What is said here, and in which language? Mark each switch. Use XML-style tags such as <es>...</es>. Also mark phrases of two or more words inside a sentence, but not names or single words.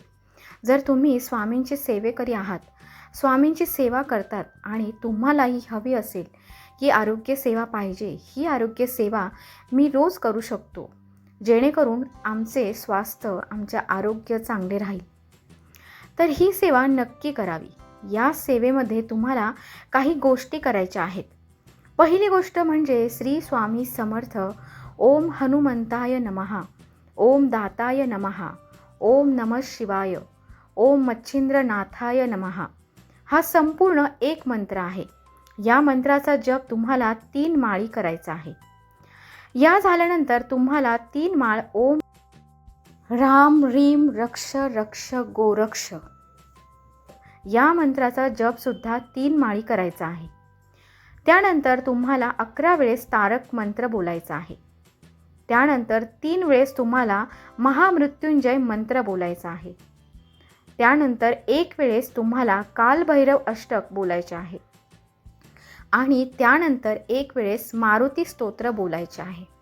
<mr>जर तुम्ही स्वामींचे सेवेकरी आहात, स्वामींची सेवा करतात आणि तुम्हालाही हवी असेल की आरोग्य सेवा पाहिजे, ही आरोग्य सेवा मी रोज करू शकतो जेणेकरून आमचे स्वास्थ्य, आमचे आरोग्य चांगले राहील, तर ही सेवा नक्की करावी. या सेवेमध्ये तुम्हाला काही गोष्टी करायच्या आहेत. पहिली गोष्ट म्हणजे</mr> <sa>श्री स्वामी समर्थ ओम हनुमंताय नमः, ओम दाताय नमः, ओम नमः शिवाय, ओम मच्छिंद्रनाथाय नमः.</sa> <mr>हा संपूर्ण एक मंत्र आहे. या मंत्राचा जप तुम्हाला 3 माळी करायचा आहे. या झाल्यानंतर तुम्हाला 3 माळ</mr> <sa>ओम राम रीम रक्ष रक्ष गोरक्ष</sa> <mr>या मंत्राचा जप सुद्धा 3 माळी करायचा आहे. त्यानंतर तुम्हाला 11 वेळेस तारक मंत्र बोलायचा आहे. त्यानंतर 3 वेळेस तुम्हाला महामृत्युंजय मंत्र बोलायचा आहे. त्यानंतर 1 वेळेस तुम्हाला कालभैरव अष्टक बोलायचे आहे आणि त्यानंतर 1 वेळेस मारुती स्तोत्र बोलायचे आहे.</mr>